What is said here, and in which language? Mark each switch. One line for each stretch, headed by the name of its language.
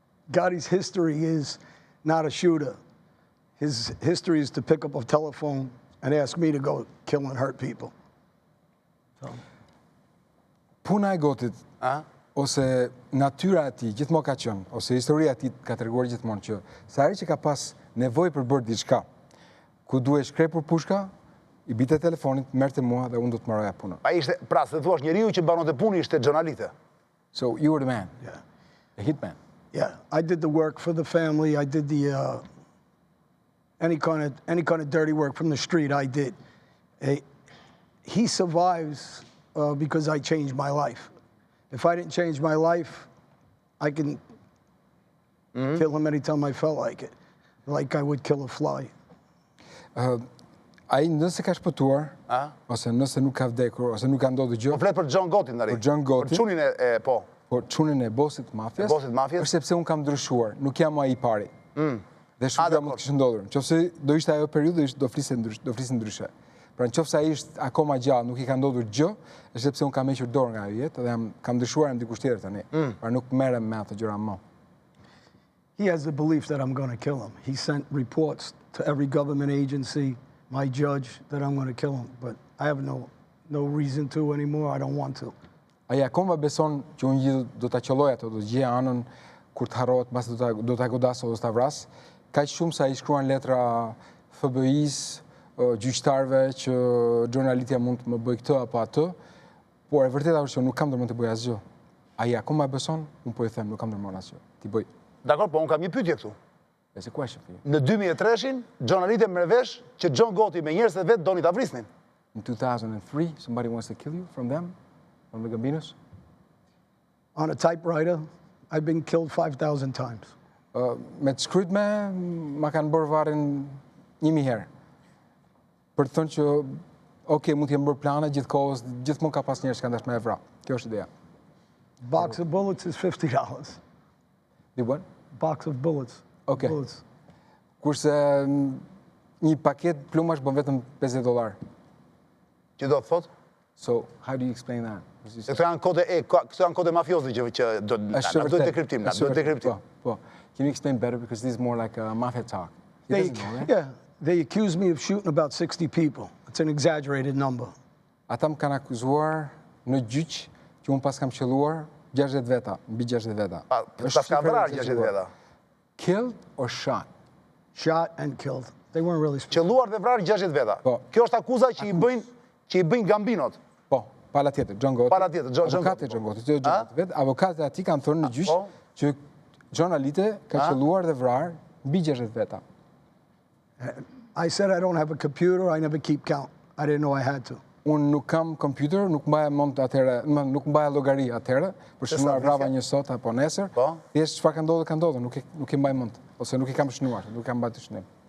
English: Gotti's history is not a shooter. His history is to pick up a telephone and ask me to go kill and hurt people.
Albanian: Puna e Gotit, ose natyra e tij gjithmonë ka qenë, ose historia e tij ka treguar gjithmonë që sa herë që ka pas nevojë për bërë diçka, ku duhet shkrepur pushka, i bite telefonit, merrte mua dhe unë do të mbaroja punën. Ai ishte, pra, se thua, njeriu që mbaronte punën ishte Xhon Alite.
English: So you were the man. Yeah. A hitman. Yeah, I did the work for the family. I did any kind of dirty work from the street, I did. He survives because I changed my life. If I didn't change my life, I can kill him anytime I felt like it, like I would kill a fly.
Albanian: Ai nëse ka shpëtuar, ose nëse nuk ka vdekur, ose nuk ka ndodhur gjë. Po flet për John Gotti-t ndari. Për John Gotti-t. Për çunin e po. Por çunin e bosit mafjes. Është sepse un kam ndryshuar, nuk jam ai i pari. Dhe shumë mund të kishte ndodhur. Nëse do ishte ajo periudhë, do flisin ndryshe. Pra nëse ai është akoma gjallë, nuk I ka ndodhur gjë, është sepse un kam hequr dorë nga ajo jetë dhe kam ndryshuar në dikush tjetër tani. Pra nuk merrem me ato gjëra më.
English: He has the belief that I'm going to kill him. He sent reports to every government agency, my judge, that I'm going to kill him. But I have no reason to anymore. I don't want to.
Albanian: Ai akoma beson që unë do ta qelloj ato, do të gjej anën kur të harrohet, mbas do ta godas ose do ta vras. Kaq shumë sa I shkruan letra FBI-s, gjyqtarëve që Xhon Alite mund të më bëj këtë apo atë, por e vërteta është që nuk kam ndërmend të bëj asgjë. Ai akoma beson, unë po I them, nuk kam ndërmend asgjë. Ti bëj. Dakor, po unë kam një pyetje këtu.
English: There's a question for you.
Albanian: Në 2003-shin, Xhon Alite merr vesh që John Gotti me njerëzit e vet doni ta vrisnin.
English: In 2003, somebody wants to kill you from them, from the Gambinos? On a typewriter, I've been killed 5,000 times.
Albanian: Me të shkryt ma kanë bërë varrin 1000 herë. Për të thënë që, okay, mund t'jem bërë plane gjithkohës, gjithmonë ka pas njerëz që kanë dashur me e vra. Kjo është ideja.
English: Box of bullets is $50. The what? Box of bullets. Okay. Bullets.
Albanian: Kurse një paket plumash bën vetëm $50. Që do të thotë?
English: So, how do you explain that?
Albanian: Këto janë kode mafiozi që do të dekriptim. Po.
English: Can you explain better because this is more like a mafia talk? Yeah, they accuse me of shooting about 60 people. It's an exaggerated number.
Albanian: Ata më kanë akuzuar në gjyq që unë pas kam qelluar 60 veta, mbi 60 veta. Pas ka vrarë 60 veta.
English: Killed or shot? Shot and killed. They weren't really specific.
Albanian: Qelluar dhe vrarë 60 veta. Kjo është akuza që I bëjnë Gambinot. Po, pala tjetër, John Gotti. Pala tjetër, Avokati John Gotti. Avokatët ati kanë thënë në gjyq që Xhon Alite ka qelluar dhe vrarë mbi 60 veta.
English: I said I don't have a computer, I never keep count. I didn't know I had to.
Albanian: Unë nuk kam kompjuter, nuk mbaja mend atëherë, nuk mbaja llogari atëherë, për shënuar vrava një sot apo nesër. Thjesht çfarë ka ndodhur, nuk e mbaj mend, ose nuk I kam shënuar, nuk kam mbajtur shënim.